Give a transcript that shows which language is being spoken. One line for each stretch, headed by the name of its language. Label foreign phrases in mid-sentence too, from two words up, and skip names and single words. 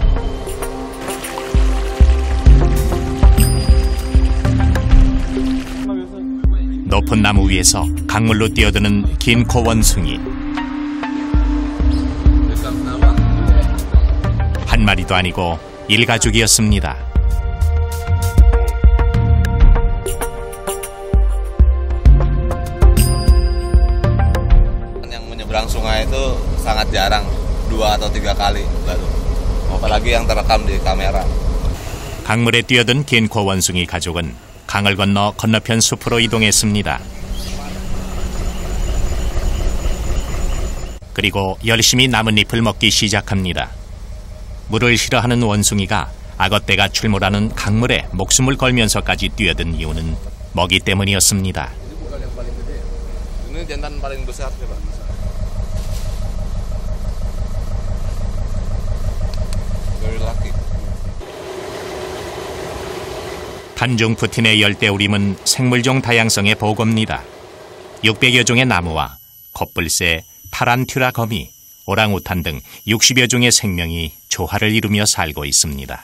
Korean: 높은 나무 위에서 강물로 뛰어드는 긴 코 원숭이. 한 마리도 아니고 일가족이었습니다.
Indonesian: Yang menyeberang sungai itu sangat jarang, 2 atau 3 kali baru. apalagi yang terekam di kamera.
Korean: 강물에 뛰어든 긴 코 원숭이 가족은 강을 건너 건너편 숲으로 이동했습니다. 그리고 열심히 나뭇잎을 먹기 시작합니다. 물을 싫어하는 원숭이가 악어떼가 출몰하는 강물에 목숨을 걸면서까지 뛰어든 이유는 먹이 때문이었습니다.
Indonesian: Ini jantan paling besar sih, Pak.
English: Very lucky.
Korean: 탄중푸틴의 열대우림은 생물종 다양성의 보고입니다. 600여 종의 나무와 컵불새, 타란튜라 거미, 오랑우탄 등 60여 종의 생명이 조화를 이루며 살고 있습니다.